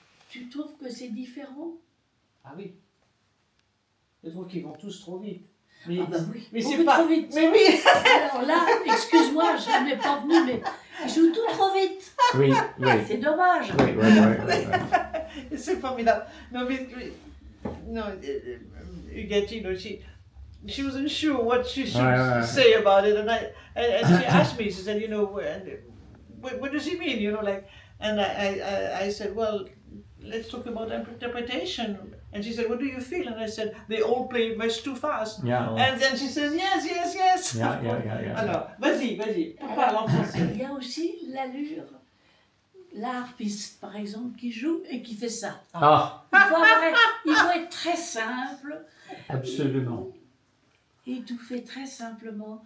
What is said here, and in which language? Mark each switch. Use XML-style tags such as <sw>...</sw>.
<fr>Tu trouves que c'est différent? Ah oui. Je trouve qu'ils vont tous trop vite. Mais, Ah bah oui, mais beaucoup c'est pas. trop vite. Mais oui. Alors là, excuse-moi, je n'ai pas venu, mais ils jouent tout trop vite. Oui, oui. C'est dommage. Oui, oui, oui, oui. C'est formidable. Non, mais</fr> <en>no, Huguette, you know, she wasn't sure what she should say about it, and she asked me. She said, you know, what does he mean? You know, like, and I said, well, let's talk about interpretation. And she said, what do you feel? And I said, they all play much too fast. Yeah. And then she says, yes. Yeah.</en> <fr>Alors, vas-y, parle en français. Il y a aussi l'allure, l'harpiste par exemple, qui joue et qui fait ça. Ah, Il faut être très simple. absolument. Et tout fait très simplement.</fr>